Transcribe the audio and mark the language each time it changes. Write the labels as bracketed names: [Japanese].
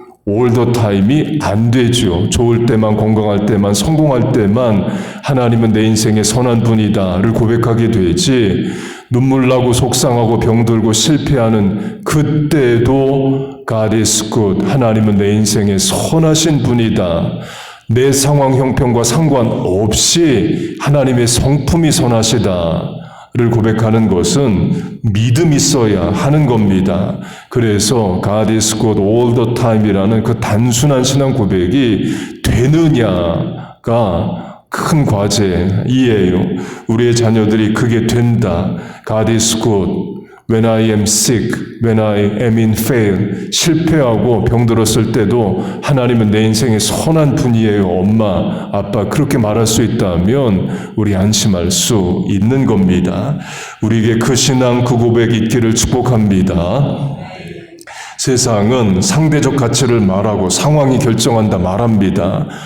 [English] all the time [Korean] 이 안 되죠. 좋을 때만, 건강할 때만, 성공할 때만 하나님은 내 인생의 선한 분이다를 고백하게 되지, 눈물 나고 속상하고 병들고 실패하는 그때도 [English] God is good, [Korean] 하나님은 내 인생의 선하신 분이다, 내 상황 형편과 상관없이 하나님의 성품이 선하시다 를 고백하는 것은 믿음이 있어야 하는 겁니다. 그래서 [English] God is good all the time [Korean] 이라는 그 단순한 신앙 고백이 되느냐가 큰 과제이에요. 우리의 자녀들이 그게 된다. [English] God is good when I am sick, when I am in fail. [Korean] 실패하고 병들었을 때도 하나님은 내 인생의 선한 분이에요. 엄마, 아빠 그렇게 말할 수 있다면 우리 안심할 수 있는 겁니다. 우리에게 그 신앙, 그 고백이 있기를 축복합니다. 세상은 상대적 가치를 말하고 상황이 결정한다 말합니다.